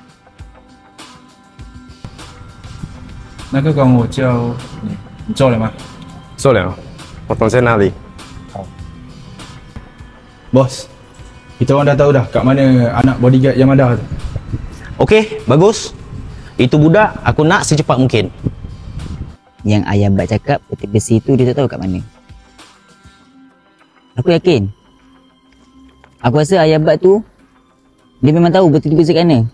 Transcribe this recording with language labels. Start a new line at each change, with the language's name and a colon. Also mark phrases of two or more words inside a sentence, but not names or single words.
Chinese: 那个工我叫你做了吗？做了，我等在那里。
Malay: Bos, kita orang dah tahu dah kat mana anak bodyguard Yamada tu. Okey, bagus. Itu budak aku nak secepat mungkin. Yang ayah Bat cakap peti besi tu dia tak tahu kat mana. Aku yakin. Aku rasa ayah Bat tu dia memang tahu peti besi kat mana.